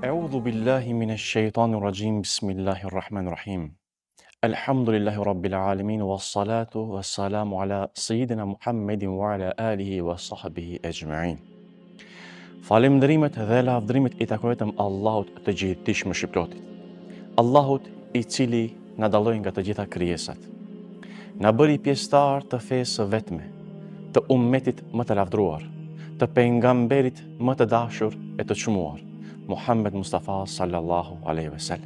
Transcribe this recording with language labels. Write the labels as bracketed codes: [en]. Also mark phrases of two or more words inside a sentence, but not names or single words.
[ar] أعوذ بالله من الشيطان الرجيم بسم الله الرحمن الرحيم الحمد لله رب العالمين والصلاة والسلام على سيدنا محمد وعلى آله وصحبه أجمعين. [sq] Falënderimet dhe lavdrimet I takojnë vetëm Allahut të gjithdijshëm shpëtotit. Allahut I cili na dalloi nga të gjitha krijesat. Na bëri pjesëtar të fesë së vetme, të ummetit më të lavdruar, të pejgamberit më të dashur e të çmuar, Muhammed Mustafa [ar] صلى الله عليه وسلم.